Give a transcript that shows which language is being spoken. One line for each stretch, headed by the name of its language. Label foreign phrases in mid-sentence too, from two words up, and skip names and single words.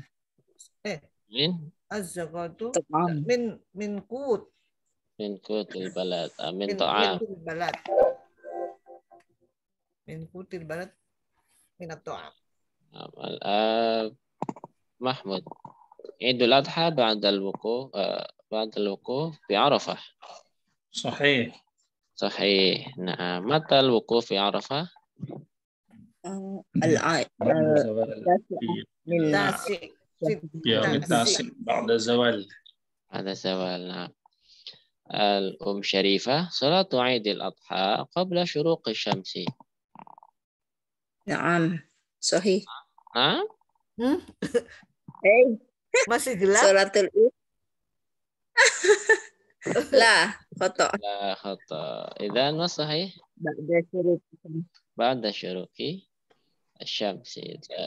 Arabic: من? الزكاة طعام. من قوت. من قوت البلد. من طعام. من قوت البلد. من الطعام. Mahmud. عيد الأضحى بعد الوقوف في عرفة. صحيح. صحيح. Nah, متى الوقوف في عرفة? بعد زوال. بعد زوال. نعم. شريفة صلاة عيد الأضحى قبل شروق الشمس. نعم. صحيح. Hah?
Indonesian: Masih gelap?
Arabic: صلاة العيد. لا، خطأ. لا خطأ. إذن ما صحيح? بعد شروق الشمس.